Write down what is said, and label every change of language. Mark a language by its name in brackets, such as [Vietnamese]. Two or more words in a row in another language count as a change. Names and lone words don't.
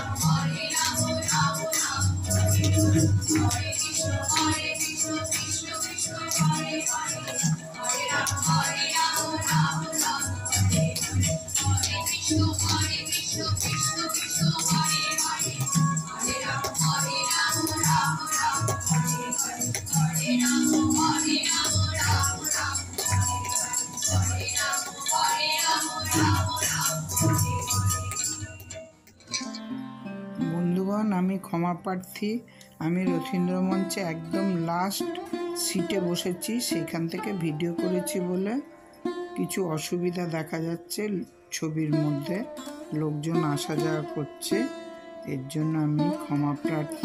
[Sanskrit] राम राम हरे हरे कृष्ण कृष्ण कृष्ण हरे हरे हरे राम राम राम हरे हरे कृष्ण कृष्ण कृष्ण हरे हरे हरे राम राम हरे हरे हरे राम राम हरे हरे [Bangla] বন্ধুগণ, আমি ক্ষমা প্রার্থী। আমি রথীন্দ্র মঞ্চে একদম লাস্ট সিটে বসেছি, সেইখান থেকে ভিডিও করেছি বলে কিছু অসুবিধা দেখা যাচ্ছে। ছবির মধ্যে লোকজন আসা যাওয়া করছে, এর জন্য আমি ক্ষমা প্রার্থী।